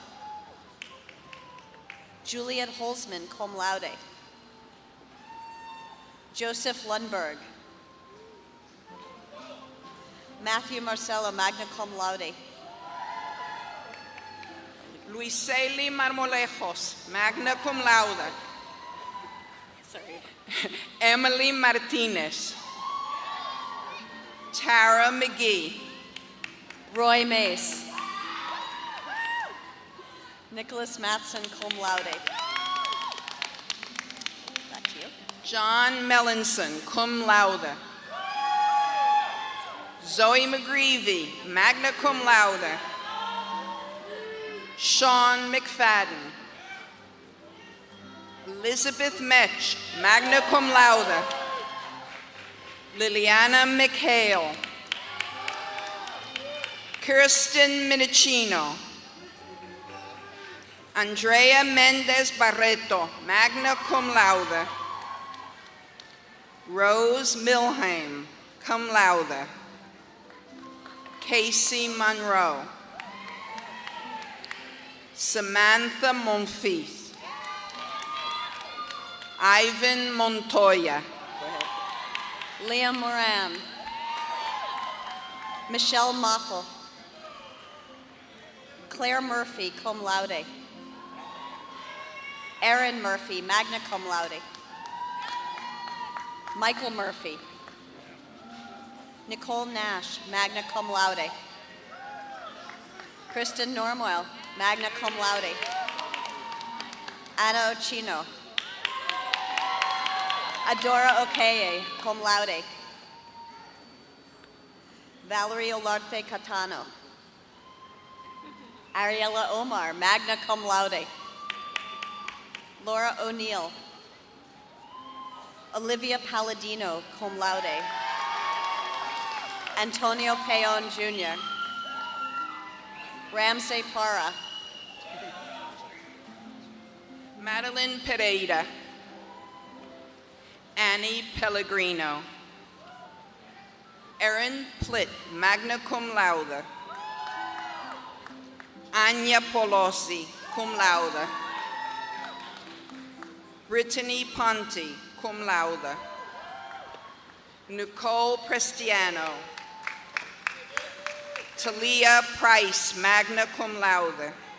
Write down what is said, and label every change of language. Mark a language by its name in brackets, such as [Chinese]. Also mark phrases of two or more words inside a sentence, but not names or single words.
[English] Juliet Holzman, [Latin] cum laude. [English] Joseph Lundberg. Matthew Marcello, [Latin] magna cum laude. [English] Luiseli Marmolejos, [Latin] magna cum laude. [English] Sorry. Emily Martinez. Tara McGee. Roy Mace. Nicholas Matson, [Latin] cum laude. [English] Back to you. John Mellinson, [Latin] cum laude. [English] Zoe McGreevy, [Latin] magna cum laude. [English] Sean McFadden. Elizabeth Metch, [Latin] magna cum laude. [English] Liliana McHale. Kirsten Minicino. Andrea Mendez Barreto, [Latin] magna cum laude. [English] Rose Milheim, [Latin] cum laude. [English] Casey Monroe. Samantha Monfils. Ivan Montoya. Liam Moran. Michelle Mockel. Claire Murphy, [Latin] cum laude. [English] Erin Murphy, [Latin] magna cum laude. [English] Michael Murphy. Nicole Nash, [Latin] magna cum laude. [English] Kristen Normoyle, [Latin] magna cum laude. [English] Anna Ochino. Adora Okeye, [Latin] cum laude. [English] Valerie Olarte Catano. Ariella Omar, [Latin] magna cum laude. [English] Laura O'Neill. Olivia Palladino, [Latin] cum laude. [English] Antonio Peon Jr. Ramsey Para. Madeline Pereira. Annie Pellegrino. Erin Plitt, [Latin] magna cum laude. [English] Anya Polosi, [Latin] cum laude. [English] Brittany Ponti, [Latin] cum laude. [English] Nicole Prestiano. Talia Price, [Latin] magna cum laude.